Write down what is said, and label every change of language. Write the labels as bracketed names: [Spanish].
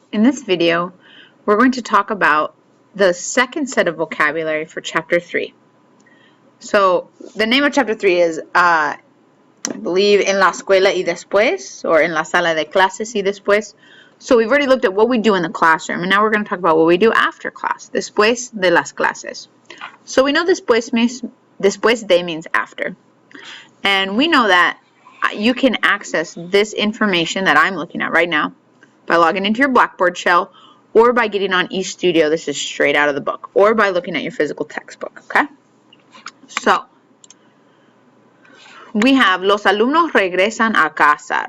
[English] In this video, we're going to talk about the second set of vocabulary for Chapter 3. So, the name of Chapter 3 is, I believe, En la escuela y después, or En la sala de clases y después. So we've already looked at what we do in the classroom, and now we're going to talk about what we do after class, [Spanish] después de las clases. [English] So we know después de means after. And we know that you can access this information that I'm looking at right now by logging into your Blackboard shell, or by getting on eStudio, this is straight out of the book, or by looking at your physical textbook, okay? So, we have [Spanish] los alumnos regresan a casa.